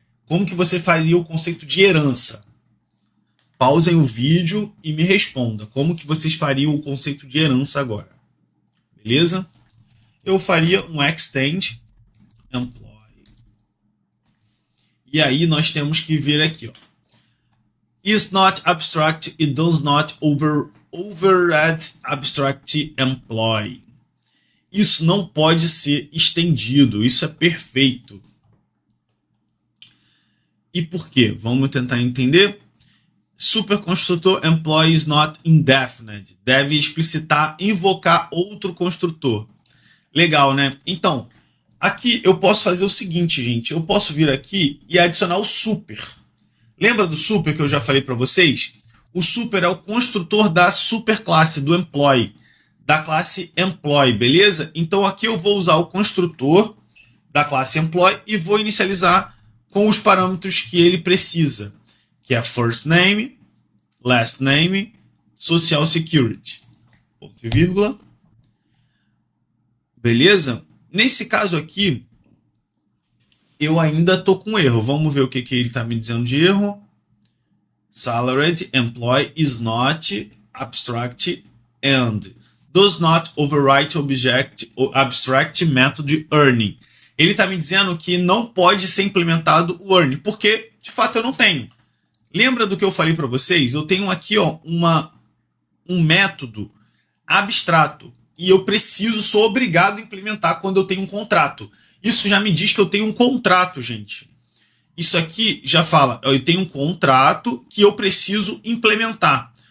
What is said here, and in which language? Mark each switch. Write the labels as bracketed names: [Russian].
[Portuguese] Como que você faria o conceito de herança? Pausem o vídeo e me responda. Como que vocês fariam o conceito de herança agora? Beleza? Eu faria um extend employee. E aí nós temos que vir aqui, ó. [English] Is not abstract, it does not override abstract employee. [Portuguese] Isso não pode ser estendido. Isso é perfeito. E por quê? Vamos tentar entender. Superconstrutor [English] employee is not indefinite. [Portuguese] Deve explicitar, invocar outro construtor. Legal, né? Então, aqui eu posso fazer o seguinte, gente. Eu posso vir aqui e adicionar o super. Lembra do super que eu já falei para vocês? O super é o construtor da superclasse, do employee, da classe employee, beleza? Então, aqui eu vou usar o construtor da classe employee e vou inicializar com os parâmetros que ele precisa, que é first name, last name, social security, ponto e vírgula. Beleza? Nesse caso aqui, eu ainda estou com erro. Vamos ver o que ele está me dizendo de erro. [English] Salaried employee is not abstract and does not overwrite abstract method earning. [Portuguese] Ele está me dizendo que não pode ser implementado o earn, porque de fato eu não tenho. Lembra do que eu falei para vocês? Eu tenho aqui, ó, um método abstrato e eu sou obrigado a implementar quando eu tenho um contrato. Isso já me diz que eu tenho um contrato, gente. Isso aqui já fala, eu tenho um contrato que eu preciso implementar.